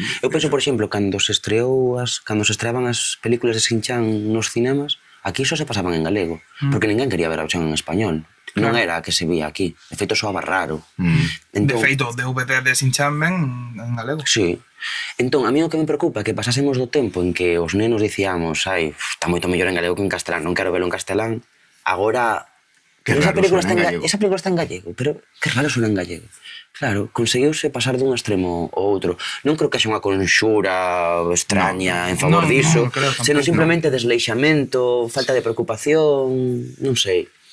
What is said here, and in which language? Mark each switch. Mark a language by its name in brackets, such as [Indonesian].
[Galician] Eu penso, por exemplo, cando se estreaban as películas de Shin-chan nos cinemas, aquí só se pasaban en galego, porque ninguén quería ver a versión en español. Non era a que se vía aquí. De feito, soaba raro. De feito, o DVD de Shin-chan ven en galego. Sí. Entón, a mí o que me preocupa é que pasásemos do tempo en que os nenos dicíamos está moito mellor en galego que en castelán, non quero velo en castelán, agora... [Spanish] Esa película está en gallego, pero que raro suena en gallego. [Galician] Claro, conseguiuse pasar dun extremo ao outro. Non creo que haxa unha conxura extraña en favor diso, senón simplemente desleixamento, falta de preocupación, non sei.